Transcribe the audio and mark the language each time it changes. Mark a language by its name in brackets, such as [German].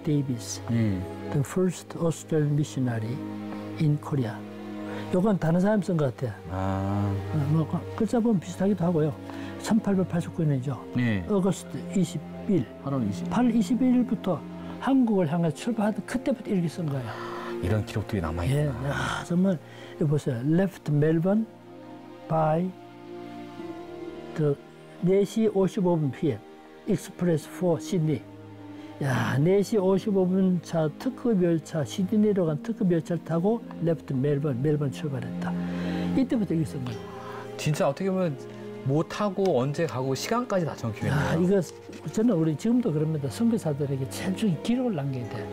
[English] Davis, the first Australian missionary in Korea. [Korean] 요건 다른 사람 쓴 것 같아요. 뭐 글자 보면 비슷하기도 하고요. 1889년이죠. 네. 어거스트 20일. 8월 20일. 8월 21일부터 한국을 향해 출발하던 그때부터 일기 쓴 거예요. 이런 기록들이 남아있구나. 예, 야, 정말 이거 보세요. [English] Left Melbourne by the 4시 55분 PM. Express for Sydney. [Korean] 야, 4시 55분 차 특급 열차, 시드니로 간 특급 열차를 타고 [English] Left Melbourne, [Korean] 멜번 출발했다. 이때부터 일기 쓴 거예요. 진짜 어떻게 보면 뭐 타고 언제 가고 시간까지 다 적혀있네요. 야, 이거 저는 우리 지금도 그럽니다. 선교사들에게 제일 중요한 기록을 남겨야 돼.